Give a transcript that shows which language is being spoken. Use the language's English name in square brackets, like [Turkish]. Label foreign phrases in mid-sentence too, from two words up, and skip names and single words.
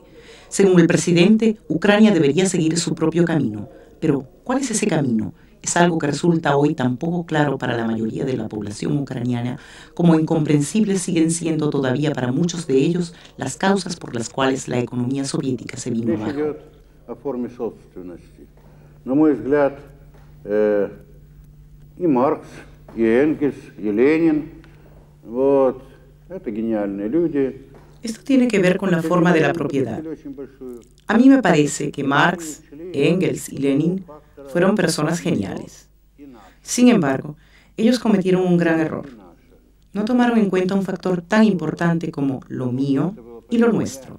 [Spanish] Según el presidente, Ucrania debería seguir su propio camino. Pero, ¿cuál es ese camino? Es algo que resulta hoy tan poco claro para la mayoría de la población ucraniana, como incomprensibles siguen siendo todavía para muchos de ellos las causas por las cuales la economía soviética se vino abajo. [Russian] На мой взгляд, и Маркс, и Энгельс, и Ленин, это гениальные люди. [Spanish] Esto tiene que ver con la forma de la propiedad. A mí me parece que Marx, Engels y Lenin fueron personas geniales. Sin embargo, ellos cometieron un gran error. No tomaron en cuenta un factor tan importante como lo mío y lo nuestro.